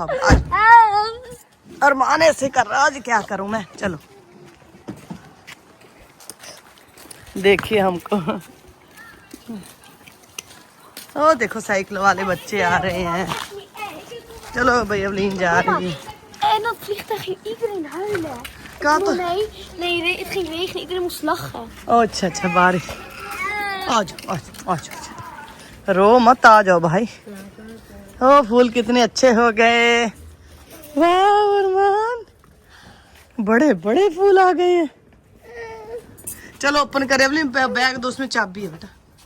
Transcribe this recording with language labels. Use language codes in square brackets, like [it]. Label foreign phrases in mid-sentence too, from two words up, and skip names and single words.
[hi] आज अरमान ऐसे कर रहा, आज क्या करूं मैं। चलो देखिए हमको। ओ देखो साइकिल वाले बच्चे आ रहे हैं। चलो भाई अवलीन जा रही है। [nl] En dat vliegtuig ging iedereen huilen. [hi] कहाँ तो? [nl] Nee, het ging regenen. Iedereen moest lachen. [hi] ओ अच्छा अच्छा, बारिश। आ जाओ आ जाओ, रो मत, आ जाओ भाई। ओ फूल कितने अच्छे हो गए। वाह अरमान, बड़े बड़े फूल आ गए हैं। चलो ओपन करें अवली, बैग दो, उसमें चाबी है बेटा।